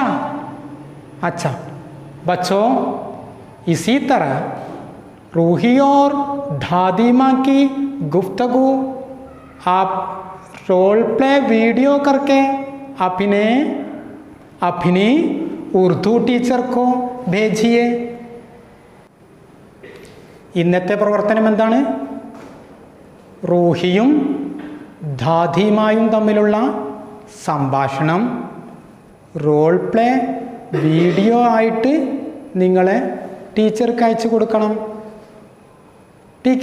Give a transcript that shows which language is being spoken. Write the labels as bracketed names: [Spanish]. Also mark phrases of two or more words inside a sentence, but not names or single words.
[Hindi] अच्छा बच्चों, इसी तरह रूही और दादी माँ की गुफ्तगू आप [English] role play video [Hindi] करके अपनी उर्दू टीचर को भेजिए. [Malayalam] ഇന്നത്തെ പ്രവർത്തനം എന്താണ്? റൂഹിയും ദാദിമായും തമ്മിലുള്ള സംഭാഷണം [English] role play video [Malayalam] ആയിട്ട് നിങ്ങളെ ടീച്ചർക്ക് അയച്ചു കൊടുക്കണം.